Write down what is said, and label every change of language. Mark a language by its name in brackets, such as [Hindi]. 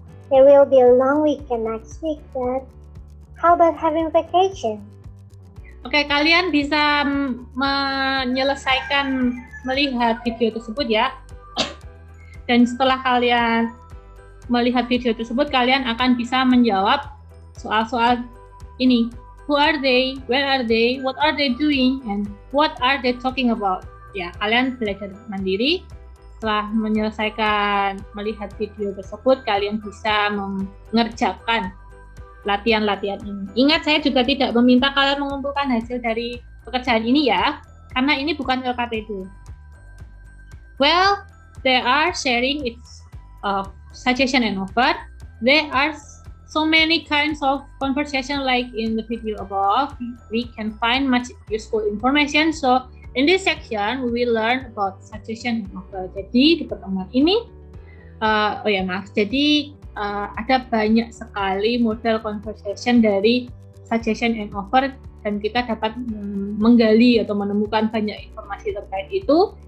[English] There will be a long weekend next week, Dad. How about having vacation? [Indonesian] Oke, kalian bisa menyelesaikan melihat video tersebut ya. Dan setelah kalian melihat video tersebut, kalian akan bisa menjawab soal-soal ini. [English] Who are they? Where are they? What are they doing? And what are they talking about? [Indonesian] Ya, kalian belajar mandiri. Setelah menyelesaikan melihat video tersebut, kalian bisa mengerjakan latihan-latihan ini. Ingat, saya juga tidak meminta kalian mengumpulkan hasil dari pekerjaan ini ya, karena ini bukan LKPD. [English] Well, they are sharing its suggestion and offer. There are so many kinds of conversation like in the video above. We can find much useful information. So in this section, we will learn about suggestion and offer. [Indonesian] Jadi di pertemuan ini, ada banyak sekali model conversation dari suggestion and offer dan kita dapat menggali atau menemukan banyak informasi terkait itu.